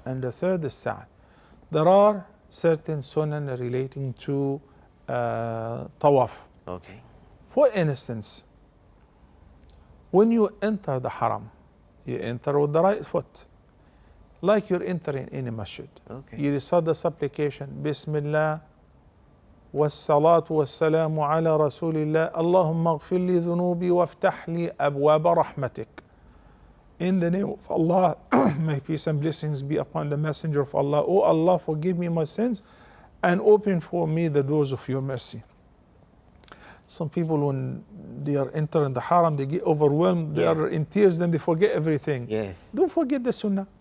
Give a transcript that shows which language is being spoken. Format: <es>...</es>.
<en>and the third is Sa'i. There are certain sunan relating to Tawaf. Okay. For instance, when you enter the Haram, you enter with the right foot, like you're entering any masjid. Okay. You recite the supplication,</en> <ar>Bismillah, والصلاة والسلام على رسول الله اللهم اغفر لي ذنوبي وافتح لي أبواب رحمتك.</ar> <en>In the name of Allah, may peace and blessings be upon the messenger of Allah. Oh Allah, forgive me my sins and open for me the doors of your mercy. Some people, when they are entering the haram, they get overwhelmed, they are in tears, then they forget everything. Yes. Don't forget the sunnah,</en>